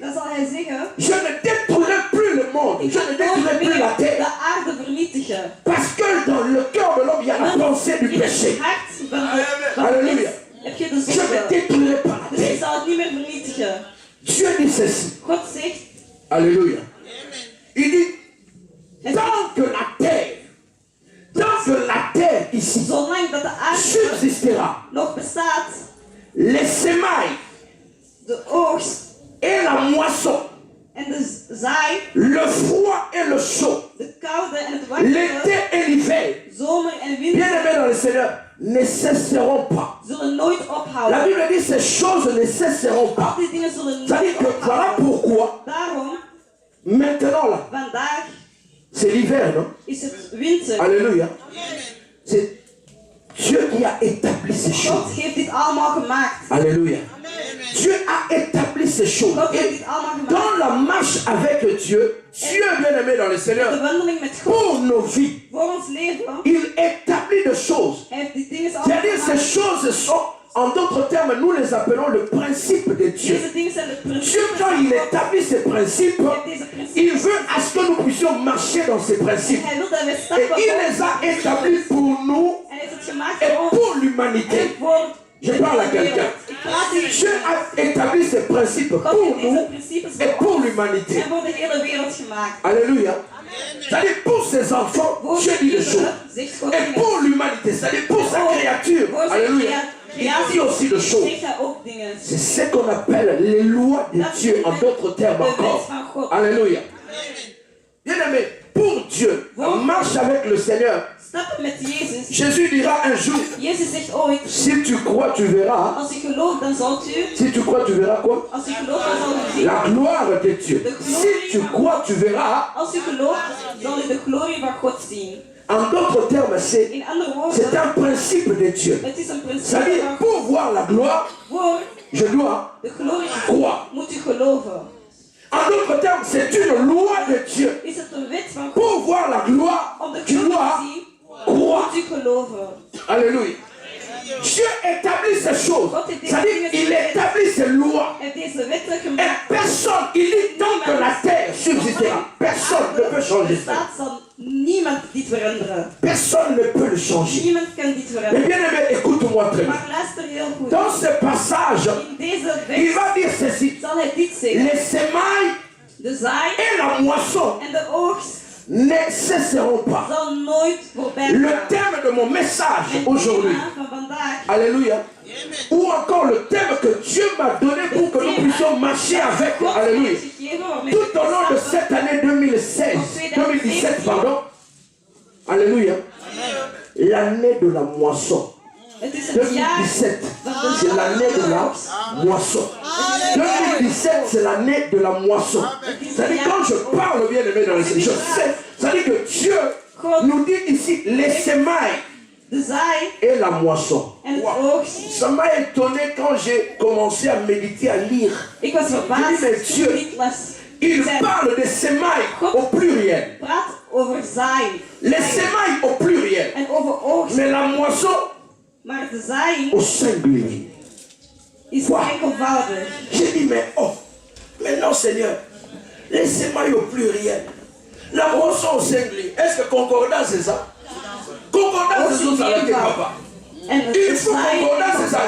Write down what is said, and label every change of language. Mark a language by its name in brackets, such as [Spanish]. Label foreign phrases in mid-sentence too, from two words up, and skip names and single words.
[French] Je ne détruirai plus le monde. Je ne détruirai plus la terre. Parce que dans le cœur de l'homme, il y a la pensée du péché. Alléluia. Je ne détruirai pas la Dieu dit ceci. [Dutch] God zegt, [French] Alléluia. Il dit, tant que la terre ici [Dutch] zolang dat de aarde [French] subsistera, [Dutch] nog bestaat, [French] les semailles [Dutch] de oogst [French] et la moisson, [Dutch] en de zaai, [French] le froid et le chaud, [Dutch] de koude en het [French] l'été [Dutch] warme, [French] et l'hiver, [Dutch] zomer en [French] bien aimés [Dutch] winter, [French] dans le Seigneur, ne cesseront pas. [Dutch] zullen nooit [French] La [Dutch] ophouden. [French] Bible dit ces choses ne cesseront [Dutch] Al [French] pas. [Dutch] die dingen zullen nooit [French] C'est-à-dire que voilà [Dutch] ophouden. [French] pourquoi [Dutch] Daarom, [French] maintenant là, [Dutch] vandaag [French] c'est l'hiver, non? [Dutch] is het winter. [French] Alléluia. C'est Dieu qui a établi ces choses. [Dutch] God heeft dit allemaal gemaakt. [French] Alléluia. Dieu a établi ces choses. [Dutch] God heeft [French] Et [Dutch] dit allemaal gemaakt. [French] dans la marche avec Dieu, Dieu bien-aimé dans le [Dutch] De [French] Seigneur, [Dutch] wandeling met God [French] pour nos vies, [Dutch] voor ons leven, [French] il établit des choses. [Dutch] hij heeft die dingen allemaal [French] C'est-à-dire ces [Dutch] gemaakt. [French] choses sont, en d'autres termes, nous les appelons le principe de Dieu. [Dutch] Deze dingen zijn de [French] Dieu, [Dutch] principes [French] quand il [Dutch] van God. [French] établit ces principes, [Dutch] Hij heeft deze principes. [French] il veut à ce que nous puissions marcher dans ces principes. [Dutch] Hij wil dat wij [French] Et [Dutch] stappen [French] il les a établis pour nous [Dutch] En hij heeft het gemaakt [French] et [Dutch] voor ons. [French] pour [Dutch] En [French] l'humanité. [Dutch] voor [French] Je [Dutch] de [French] parle à [Dutch] hele [French] quelqu'un. [Dutch] wereld. Ik praat hier. [French] Dieu a établi ces principes [Dutch] God [French] pour [Dutch] heeft deze [French] nous [Dutch] principes [French] et [Dutch] voor [French] pour [Dutch] ons [French] l'humanité. [Dutch] en voor de hele wereld gemaakt. [French] Alléluia. C'est-à-dire pour ses enfants, [Dutch] Voor [French] Dieu dit des choses. [Dutch] kinderen zegt God [French] Et [Dutch] dingen. [French] pour l'humanité, c'est-à-dire pour sa créature. [Dutch] Voor zijn [French] Alléluia. Il dit aussi des choses. [Dutch] zegt hij ook dingen. [French] C'est ce qu'on appelle les lois de Dieu, en d'autres termes [Dutch] De wet [French] encore. [Dutch] van God. [French] Alléluia. Bien-aimé, pour Dieu, on marche avec le Seigneur. [Dutch] Stappen met Jezus. [French] Jésus dira un jour, [Dutch] Jezus zegt ooit, [French] si tu crois, tu verras. [Dutch] als u gelooft, dan zult u. [French] Si tu crois, tu verras quoi? [Dutch] Als u gelooft, dan zult u zien. [French] La gloire de Dieu. Si tu crois, tu verras. [Dutch] Als u gelooft, zal u de glorie van God zien. [French] En d'autres termes, c'est [Dutch] In andere [French] un [Dutch] woorden, [French] principe de Dieu. [Dutch] het is een principe [French] C'est-à-dire, [Dutch] van God. [French] pour voir la gloire, [Dutch] Voor [French] je dois [Dutch] de glorie te [French] croire. [Dutch] zien, moet u geloven. [French] En d'autres termes, c'est une loi de Dieu. [Dutch] Is het een wet van God? [French] Pour voir la gloire, [Dutch] Om de [French] tu [Dutch] glorie [French] dois [Dutch] te zien, [French] croire. [Dutch] moet u geloven. [French] Alléluia. Dieu établit ces choses. C'est-à-dire, il établit ses lois. [Dutch] Hij heeft deze wetten [French] Et [Dutch] gemaakt. [French] personne, il dit tant que la terre subsistera, personne ne peut changer ça. [Dutch] Bestaat, zal niemand dit veranderen. [French] Personne ne peut le changer. [Dutch] Niemand kan dit [French] Mais [Dutch] veranderen. [French] bien aimé, écoute-moi très bien. [Dutch] Maar luister heel goed. [French] Dans ce passage, [Dutch] In deze [French] il [Dutch] wet [French] va dire ceci. [Dutch] zal hij dit zeggen. [French] Les semailles [Dutch] De zaai [French] et la moisson [Dutch] en de oogst [French] ne cesseront pas. [Dutch] zal nooit voorbij [French] Le [Dutch] gaan. [French] thème de mon message [Dutch] Het [French] aujourd'hui, [Dutch] thema van vandaag, [French] alléluia, ou encore le thème que Dieu m'a donné pour que nous puissions marcher avec, [Dutch] God [French] alléluia, [Dutch] heeft gegeven waarmee [French] tout [Dutch] we [French] au long de [Dutch] stappen. [French] cette année 2017, pardon, alléluia, l'année de la moisson. [Dutch] Het is het jaar 2017, van de [French] c'est l'année de la [Dutch] oogst. [French] moisson. 2017, c'est l'année de la moisson. C'est-à-dire, quand je parle bien aimé dans le Seigneur, je sais, c'est-à-dire que Dieu nous dit ici les semailles [Dutch] De zaai [French] et la moisson. [Dutch] en het Wow. oogst. [French] Ça m'a étonné quand j'ai commencé à méditer, à lire. [Dutch] Ik was verbaasd [French] Mais [Dutch] toen [French] Dieu, [Dutch] ik dit las. [French] Il [Dutch] Zij [French] parle des semailles au pluriel. [Dutch] praat over zaai [French] Les semailles au pluriel. [Dutch] en over oogst. [French] Mais la moisson [Dutch] Maar de zaai [French] au singulier. [Dutch] is enkelvoudig. [French] J'ai dit, mais oh, mais non Seigneur, les semailles au pluriel, la moisson au singulier. Est-ce que concordance c'est ça? Concordance c'est ça, là, papa. [Dutch] En [French] Il [Dutch] de [French] faut [Dutch] zaai [French] concordance c'est ça.